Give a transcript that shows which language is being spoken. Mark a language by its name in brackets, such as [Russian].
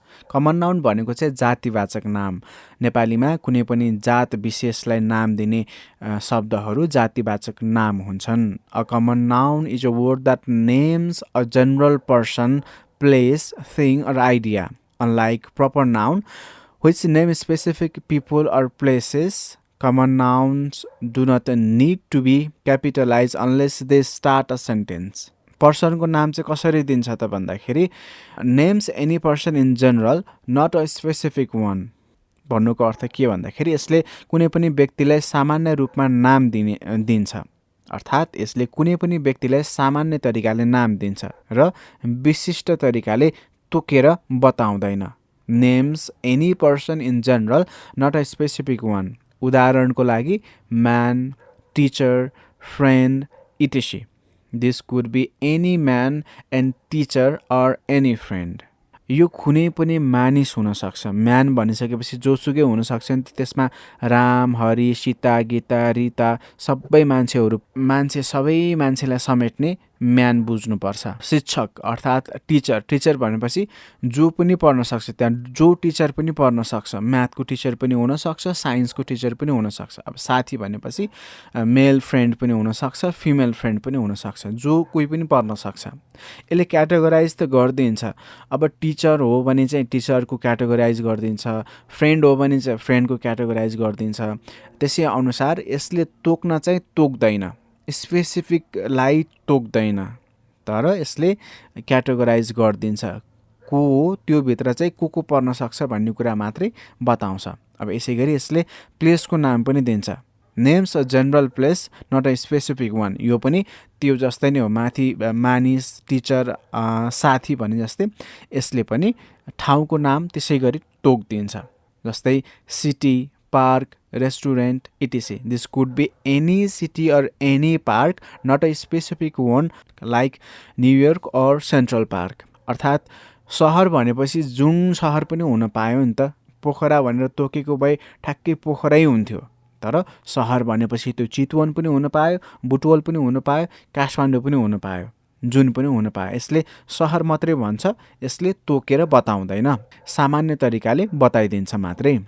[Nepali] Common noun भनेको चाहिँ जातिवाचक नाम। नेपालीमा कुनै पनि जात विशेषलाई नाम दिने शब्दहरू जातिवाचक नाम हुन्छन्। [English] A common noun is a word that names a general person, place, thing or idea, unlike proper noun which name specific people or places. Common nouns do not need to be capitalized unless they start a sentence. [Nepali] पर्सनको नाम चाहिँ कसरी दिन्छ त भन्दाखेरि [English] Names any person in general not a specific one. [Nepali] भन्नुको अर्थ के भन्दाखेरि यसले कुनै पनि व्यक्तिलाई सामान्य रूपमा नाम दिन्छ, अर्थात् यसले कुनै पनि व्यक्तिलाई सामान्य तरिकाले नाम दिन्छ र विशिष्ट तरिकाले तोकेर बताउँदैन। [English] Names any person in general not a specific one. [Nepali] उदाहरणको लागि man, teacher, friend, इटिसी। [English] This could be any man and teacher or any friend. [Nepali] यो कुनै पनि मानिस हुनसक्छ। म्यान भनिसकेपछि जोसुकै हुनसक्छ नि, त्यसमा राम, हरि, सीता, गीता, रीता सबै सबै मान्छेलाई समेट्ने म्यान बुझ्नुपर्छ। शिक्षक अर्थात् टिचर भनेपछि जो पनि पढ्न सक्छ, त्यहाँ जो टिचर पनि पढ्न सक्छ। म्याथको टिचर पनि हुनसक्छ, साइन्सको टिचर पनि हुनसक्छ। अब साथी भनेपछि मेल फ्रेन्ड पनि हुनसक्छ, फिमेल फ्रेन्ड पनि हुनसक्छ, जो कोही पनि पढ्न सक्छ। यसले क्याटेगोराइज त गरिदिन्छ। अब टिचर हो भने चाहिँ टिचरको क्याटेगोराइज गरिदिन्छ, फ्रेन्ड हो भने चाहिँ फ्रेन्डको क्याटेगोराइज गरिदिन्छ। त्यसै अनुसार यसले तोक्न चाहिँ तोक्दैन, स्पेसिफिकलाई तोक्दैन, तर यसले क्याटेगोराइज गरिदिन्छ। को हो त्योभित्र चाहिँ को पर्न सक्छ भन्ने कुरा मात्रै बताउँछ। अब यसै गरी यसले प्लेसको नाम पनि दिन्छ। [English] Names a general place not a specific one. [Nepali] यो पनि त्यो जस्तै नै हो, माथि मानिस, टिचर, साथी भने जस्तै यसले पनि ठाउँको नाम त्यसै गरी तोक्दिन्छ। जस्तै city, park, restaurant, इटिसी। [English] This could be any city or any park not a specific one like New York or Central Park. [Nepali] अर्थात् सहर भनेपछि जुन सहर पनि हुन पायो नि त। पोखरा भनेर तोकेको भए ठ्याक्कै पोखरै हुन्थ्यो, तर सहर भनेपछि त्यो चितवन पनि हुन पायो, बुटवल पनि हुन पायो, काठमाडौँ पनि हुन पायो, जुन पनि हुन पायो। यसले सहर मात्रै भन्छ, यसले तोकेर बताउँदैन, सामान्य तरिकाले बताइदिन्छ मात्रै।